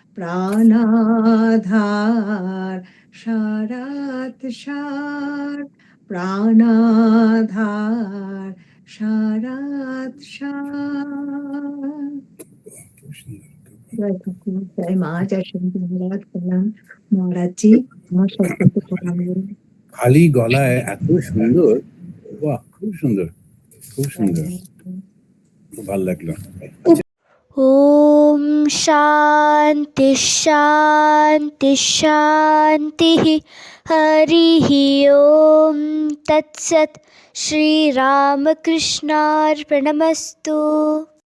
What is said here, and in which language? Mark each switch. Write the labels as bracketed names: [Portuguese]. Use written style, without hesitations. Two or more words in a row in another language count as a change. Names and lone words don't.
[Bangla] প্রাণাধার সারাত সার, প্রাণাধার সারাত সার। জয় ঠাকুর, জয় মা, জয় সন্ধি মহারাজ, প্রণাম মহারাজজি, আমার সরস্বতী প্রণাম। খালি গলায় এত সুন্দর, বাহ, খুব সুন্দর, খুব সুন্দর, খুব ভালো লাগলো। [Sanskrit] ओम शांति शांति शांति। हरि ओम तत्सत। श्री रामकृष्णार्पणमस्तु।